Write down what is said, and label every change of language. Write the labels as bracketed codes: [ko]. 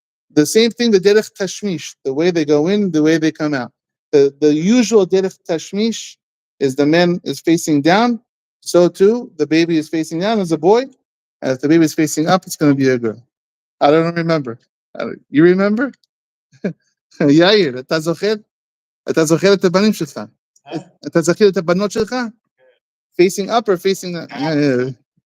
[en] The same thing, the derech tashmish, the way they go in, the way they come out. The usual derech tashmish is the man is facing down, so too, the baby is facing down as a boy, and if the baby is facing up, it's going to be a girl. I don't remember. You remember? [he] יאיר, אתה זוכר את הבנים שלך? אתה זוכר את הבנות שלך? [en] Facing up or facing down?